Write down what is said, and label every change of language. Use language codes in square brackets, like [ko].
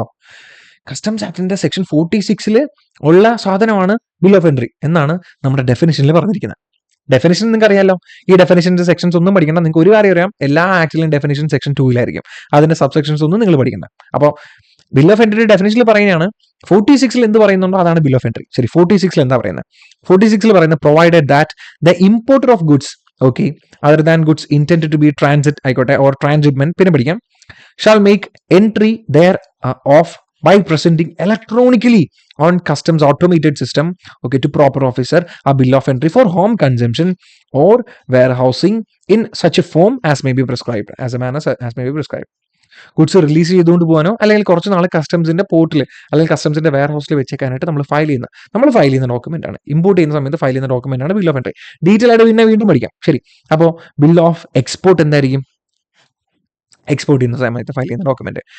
[ml] കണ്ടോ, customs ആക്ടിന്റെ section 46 ഉള്ള സാധനമാണ് ബിൽ ഓഫ് എൻട്രി എന്നാണ് നമ്മുടെ ഡെഫിനിഷനിൽ പറഞ്ഞിരിക്കുന്നത്. ഡെഫിനിഷൻ നിങ്ങൾക്ക് അറിയാലോ. ഈ ഡെഫിനിഷന്റെ സെക്ഷൻസ് ഒന്നും പഠിക്കണം. നിങ്ങൾക്ക് ഒരു കാര്യം അറിയാം, എല്ലാ ആക്ടിലും ഡെഫിനിഷൻ സെക്ഷൻ 2 അതിന്റെ സബ് സെക്ഷൻസ് ഒന്നും നിങ്ങൾ പഠിക്കണ്ട. അപ്പോൾ ബിൽ ഓഫ് എൻട്രി ഡെഫിനിഷനിൽ പറയുന്നതാണ്. 46 എന്ത് പറയുന്നുണ്ടോ അതാണ് ബിൽ ഓഫ് എൻട്രി. ശരി, 46 എന്താ പറയുന്നത്? [en] 46 പറയുന്നത് provided that the importer of goods, okay, other than goods intended to be transit ആയിക്കോട്ടെ or transshipment, [ml] പിന്നെ പഠിക്കാം, [en] Shall make entry thereof by presenting electronically on customs automated system, okay, to proper officer a bill of entry for home consumption or warehousing in such a form as may be prescribed, as a manner as may be prescribed. [ml] Goods release ചെയ്തുകൊണ്ട് പോകാനോ അല്ലെങ്കിൽ കുറച്ച് നാൾ കസ്റ്റംസിന്റെ പോർട്ടിൽ അല്ലെങ്കിൽ കസ്റ്റംസിന്റെ wear ഹൗസിൽ വെച്ചേക്കാനായിട്ട് നമ്മൾ file ചെയ്യുന്ന ഡോക്യുമെന്റ് ആണ്. ഇമ്പോർട്ട് ചെയ്യുന്ന സമയത്ത് ഫയൽ ചെയ്യുന്ന ഡോക്യുമെന്റ് ആണ് ബിൽ ഓഫ് എൻട്രി. ഡീറ്റെയിൽ ആയിട്ട് പിന്നെ വീണ്ടും പഠിക്കാം. ശരി, അപ്പോൾ ബിൽ ഓഫ് എക്സ്പോർട്ട് എന്തായിരിക്കും? എക്സ്പോർട്ട് ചെയ്യുന്ന സമയത്ത് ഫയൽ ചെയ്യുന്ന ഡോക്യുമെന്റ്.